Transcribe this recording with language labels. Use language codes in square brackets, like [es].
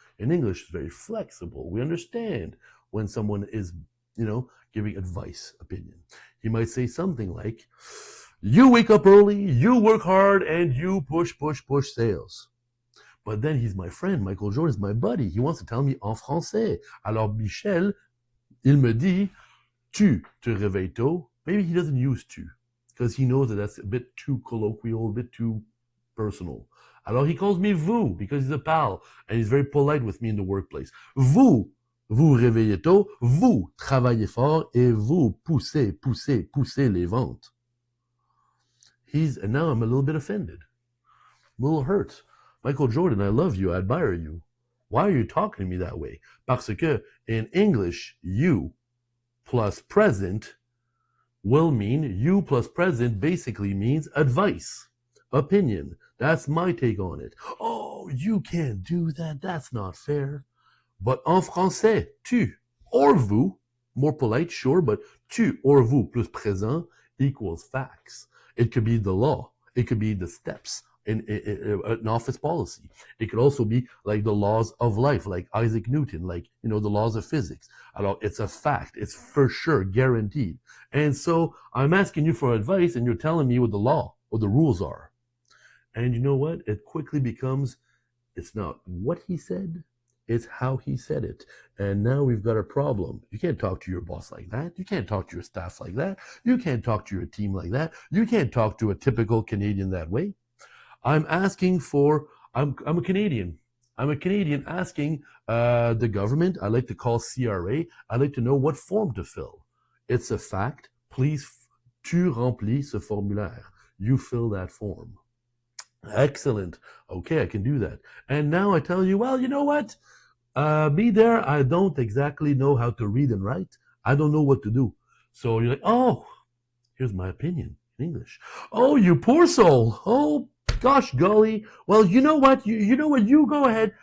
[en] In English, it's very flexible. We understand when someone is, giving advice, opinion. He might say something like, you wake up early, you work hard, and you push sales. But then he's my friend. Michael Jordan is my buddy. He wants to tell me en français. [fr] Alors Michel, il me dit, tu te réveilles tôt. [en] Maybe he doesn't use tu, because he knows that that's a bit too colloquial, a bit too personal. Alors he calls me vous, because he's a pal, and he's very polite with me in the workplace. [fr] Vous réveillez tôt, vous travaillez fort, et vous poussez les ventes. [en] And now I'm a little bit offended, a little hurt. Michael Jordan, I love you, I admire you. Why are you talking to me that way? [fr] Parce que [en] in English, you plus present will mean, you plus present basically means advice, opinion. That's my take on it. Oh, you can't do that. That's not fair. But [fr] en français, [en] tu or vous, more polite, sure, but tu or vous [fr] plus présent [en] equals facts. It could be the law. It could be the steps in an office policy. It could also be like the laws of life, like Isaac Newton, like, the laws of physics. Alors, it's a fact. It's for sure guaranteed. And so I'm asking you for advice and you're telling me what the law or the rules are. And you know what? It quickly becomes, it's not what he said, it's how he said it. And now we've got a problem. You can't talk to your boss like that. You can't talk to your staff like that. You can't talk to your team like that. You can't talk to a typical Canadian that way. I'm asking for, I'm a Canadian. I'm a Canadian asking the government, I like to call CRA, I like to know what form to fill. It's a fact. [fr] Please, tu remplis ce formulaire. [en] You fill that form. Excellent. Okay, I can do that. And now I tell you, well, you know what? Me there, I don't exactly know how to read and write. I don't know what to do. So you're like, oh, here's my opinion in English. Oh, you poor soul. Oh, gosh golly. Well, you know what? You know what? You go ahead.